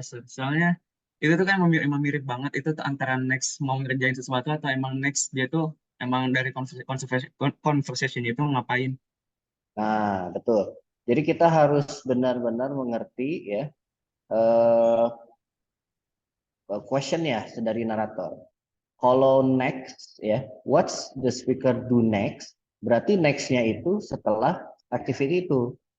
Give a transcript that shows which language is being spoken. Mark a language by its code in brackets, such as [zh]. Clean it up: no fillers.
[id] Soalnya itu tuh kan emang mirip banget itu tuh antara next mau ngerjain sesuatu atau emang next dia tuh emang dari conversation itu ngapain. Nah, betul. Jadi kita harus benar-benar mengerti ya question-nya dari narator. Kalau next ya, [en] what's the speaker do next? [id] Berarti next-nya itu setelah activity itu.